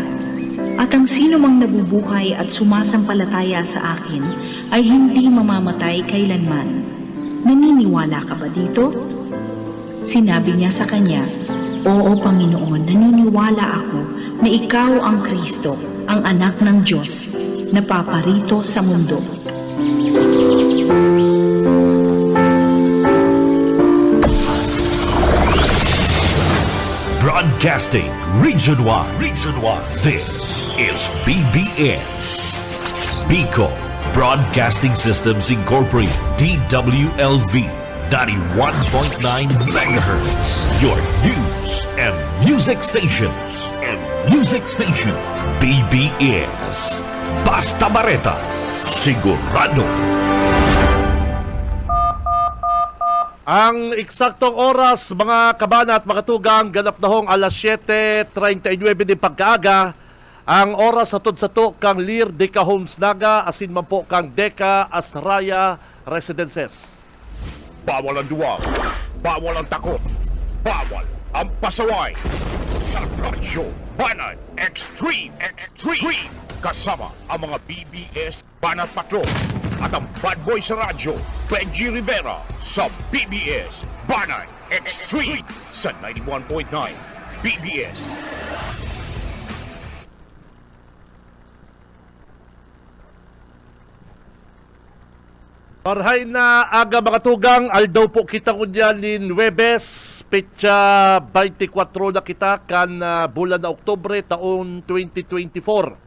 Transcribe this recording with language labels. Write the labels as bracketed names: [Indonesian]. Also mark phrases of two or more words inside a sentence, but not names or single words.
[Filipino] At ang sino mang nabubuhay at sumasampalataya sa akin ay hindi mamamatay kailanman. Naniniwala ka ba dito? Sinabi niya sa kanya, "Oo, Panginoon, naniniwala ako na ikaw ang Kristo, ang anak ng Diyos, na paparito sa mundo." [English] Broadcasting Region 1. This is BBS. Bicol Broadcasting Systems Incorporated. DWLV 91.9 megahertz. Your news and music stations. [Bikol] BBS. Basta Bareta. Sigurado. Ang eksaktong oras, mga kabana at mga tugang, ganap na hong alas 7:39 din pagkaaga. Ang oras atod sa to kang Lir Deca Homes Naga, asin man po kang Deca Asraya Residences. [Filipino] Bawal ang duwag, bawal ang takot, bawal ang pasaway. Sa Radyo Banat Extreme. Kasama ang mga BBS Banat Patrol at ang [English] bad boy [Filipino] sa radyo, Benji Rivera sa BBS Banat Extreme sa 91.9 BBS. [Bikol] Marhay na aga mga tugang, aldaw po kita kunyan ni Nuebes, petsa 24 na kita kan bulan na Oktubre taon 2024.